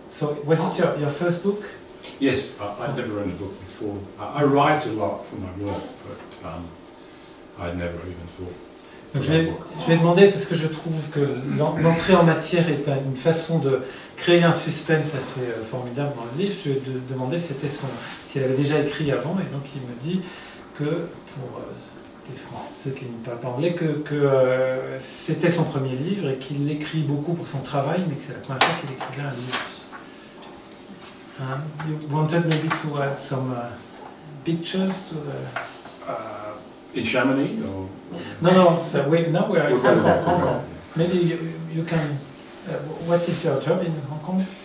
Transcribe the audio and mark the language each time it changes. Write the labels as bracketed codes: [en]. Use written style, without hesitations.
[en] So, was it your first book? Yes, I'd never written a book before. I write a lot for my work, but I'd never even thought. [fr] Donc je vais demander, parce que je trouve que l'entrée en matière est une façon de créer un suspense assez formidable dans le livre. Je vais demander s'il avait déjà écrit avant, et donc il me dit que, pour ceux qui ne parlent pas anglais, que c'était son premier livre et qu'il écrit beaucoup pour son travail, mais que c'est la première fois qu'il écrivait un livre. [en] You wanted maybe to add some pictures to the... in Chamonix? Or? No. So now we are... After. Maybe you can... what is your job in Hong Kong?